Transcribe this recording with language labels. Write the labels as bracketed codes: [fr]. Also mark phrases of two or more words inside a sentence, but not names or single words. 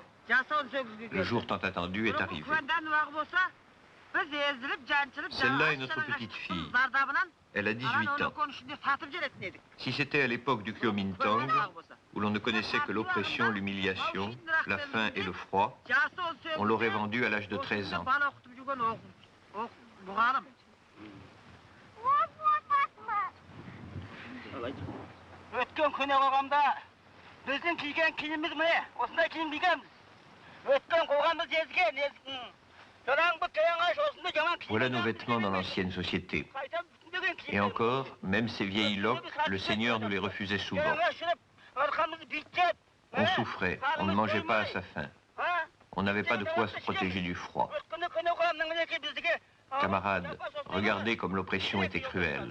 [fr] Le jour tant attendu est arrivé. Celle-là est notre petite fille. Elle a 18 ans. Si c'était à l'époque du Kuomintang, où l'on ne connaissait que l'oppression, l'humiliation, la faim et le froid, on l'aurait vendue à l'âge de 13 ans. [kk] Өткен күні қоғамда біздің киген киіміміз міне осындай киім кигенбіз. Өткен қоғамымыз езген. Содан [fr] Voilà nos vêtements dans l'ancienne société. Et encore, même ces vieilles loques, le Seigneur nous les refusait souvent. On souffrait, on ne mangeait pas à sa faim. On n'avait pas de quoi se protéger du froid. Camarades, regardez comme l'oppression était cruelle.